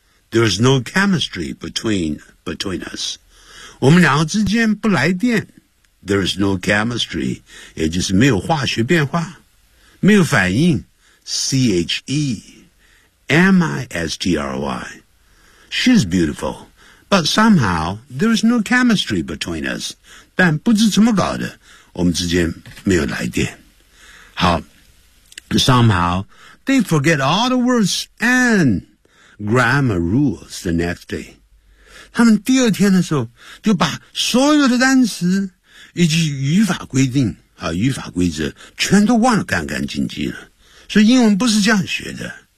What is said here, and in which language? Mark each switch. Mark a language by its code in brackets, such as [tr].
[en] there's no chemistry between us [zh] 我们两个之间不来电 [en] there's no chemistry [zh] 也就是没有化学变化没有反应 [en] C-H-E M-I-S-T-R-Y she's beautifulBut somehow, there's no chemistry between us. [zh] 但不知怎么搞的我们之间没有来电。 [en] 好 somehow, they forget all the words and grammar rules the next day. [zh] 他们第二天的时候就把所有的单词以及语法规定和语法规则全都忘了干干净净了。所以英文不是这样学的。